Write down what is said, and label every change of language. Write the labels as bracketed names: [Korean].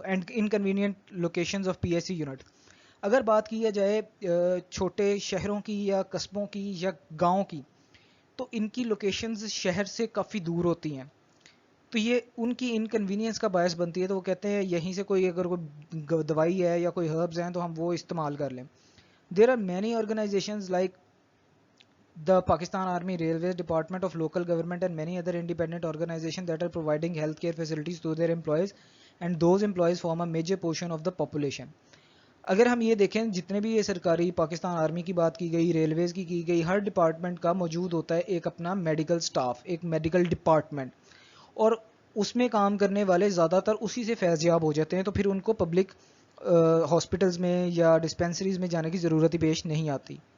[English] And inconvenient locations of P S C unit. [Urdu] اگر بات کی جائے چھوٹے شہروں کی یا قصبوں کی یا گاؤں کی, تو ان کی لوکیشنز شہر سے کافی دور ہوتی ہیں, تو یہ ان کی انکنوینئنس کا باعث بنتی ہے. تو وہ کہتے ہیں یہیں سے کوئی اگر کوئی دوائی ہے یا کوئی ہربز ہیں تو ہم وہ استعمال کر لیں. [English] There are many organizations like the Pakistan Army, Railways, Department of Local Government and many other independent organizations that are providing healthcare facilities to their employees, and those employees form a major portion of the population. [Urdu] اگر ہم یہ دیکھیں جتنے بھی یہ سرکاری Pakistan army کی بات کی گئی, ریلویز کی گئی, ہر ڈپارٹمنٹ کا موجود ہوتا ہے ایک اپنا میڈیکل سٹاف, ایک میڈیکل ڈپارٹمنٹ, اور اس میں کام کرنے والے زیادہ تر اسی سے فیض یاب ہو جاتے ہیں. تو پھر ان کو پبلک ہاسپٹلز میں یا ڈسپینسریز میں جانے کی ضرورت ہی پیش نہیں آتی.